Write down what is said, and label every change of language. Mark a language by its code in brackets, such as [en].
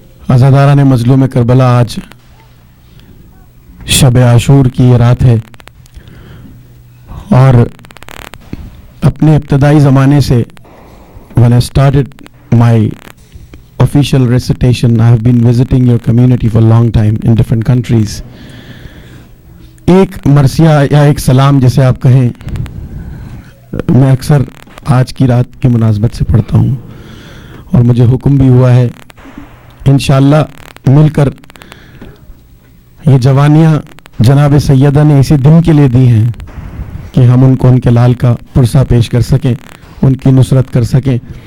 [ur] عزاداران مظلوم کربلا، آج شب عاشور کی یہ رات ہے اور اپنے ابتدائی زمانے سے [en] when I started my official recitation. I have been visiting your community for a long time in different countries. [ur] ایک مرثیہ یا ایک سلام جسے آپ کہیں میں اکثر آج کی رات کی مناسبت سے پڑھتا ہوں اور مجھے حکم بھی ہوا ہے انشاءاللہ مل کر یہ جوانیاں جناب سیدہ نے اسی دن کے لیے دی ہیں کہ ہم ان کو ان کے لال کا پرسہ پیش کر سکیں, ان کی نصرت کر سکیں.